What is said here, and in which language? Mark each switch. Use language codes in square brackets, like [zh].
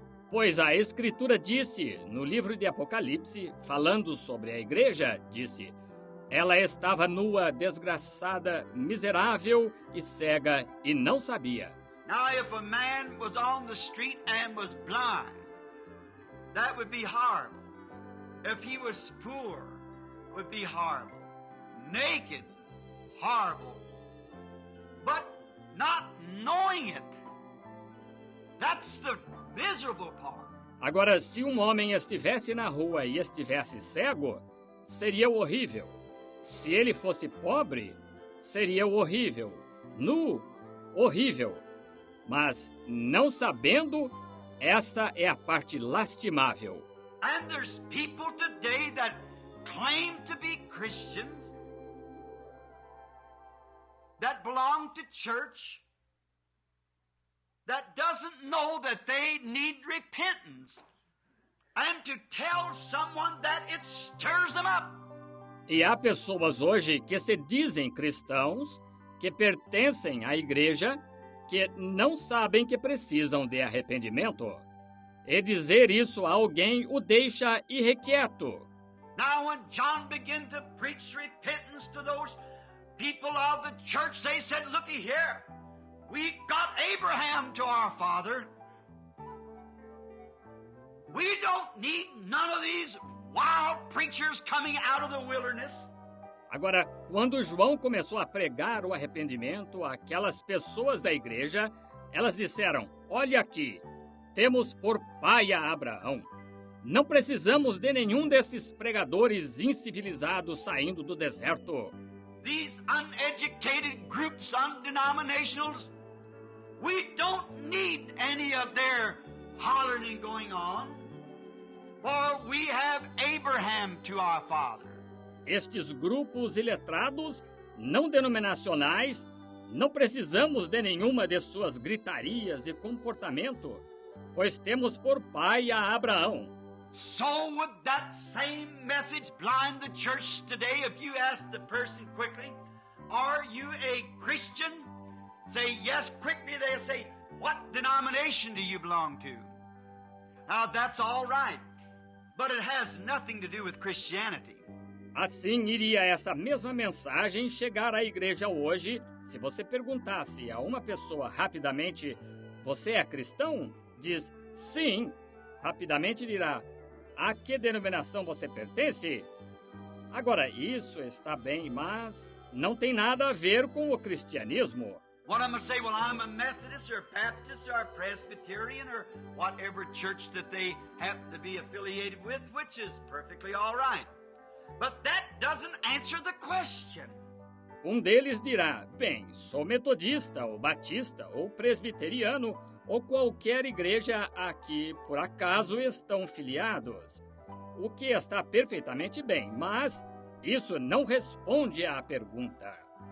[pt] Pois a Escritura disse, no livro de Apocalipse, falando sobre a igreja, disse, ela estava nua, desgraçada, miserável e cega, e não sabia. [en] Now, if a man was on the street and was blind, that would be horrible. If he was poor, would be horrible. Naked, horrible. But not knowing it, that's the miserable part. [pt] Agora, se um homem estivesse na rua e estivesse cego, seria horrível. Se ele fosse pobre, seria horrível. Nu, horrível. Mas, não sabendo, essa é a parte lastimável. [en] And there's people today that claim to be Christians, that belong to church, that doesn't know that they need repentance, and to tell someone that it stirs them up. [pt] E há pessoas hoje que se dizem cristãos, que pertencem à igreja, que não sabem que precisam de arrependimento. E dizer isso a alguém o deixa irrequieto. [en] Now when John began to preach repentance to those people of the church, they said, looky here, we got Abraham to our father. We don't need none of these wild preachers coming out of the wilderness. [pt] Agora, quando João começou a pregar o arrependimento àquelas pessoas da igreja, elas disseram, olha aqui, temos por pai a Abraão. Não precisamos de nenhum desses pregadores incivilizados saindo do deserto. [en] These uneducated groups, undenominationals, we don't need any of their hollering and going on, for we have Abraham to our father. [pt] Estes grupos iletrados, não denominacionais, não precisamos de nenhuma de suas gritarias e comportamento, pois temos por pai a Abraão. [en] So would that same message blind the church today if you ask the person quickly, are you a Christian? Say yes quickly, they'll say, what denomination do you belong to? Now that's all right, but it has nothing to do with Christianity. [pt] Assim iria essa mesma mensagem chegar à igreja hoje, se você perguntasse a uma pessoa rapidamente, você é cristão? Diz, sim. Rapidamente dirá, a que denominação você pertence? Agora, isso está bem, mas não tem nada a ver com o cristianismo. [en] What I'm going to say, well, I'm a Methodist or Baptist or Presbyterian or whatever church that they happen to be affiliated with, which is perfectly all right. But that doesn't answer the question. [pt] Deles dirá, bem, sou metodista ou batista ou presbiteriano ou qualquer igreja a que, por acaso, estão filiados. O que está perfeitamente bem, mas isso não responde à pergunta.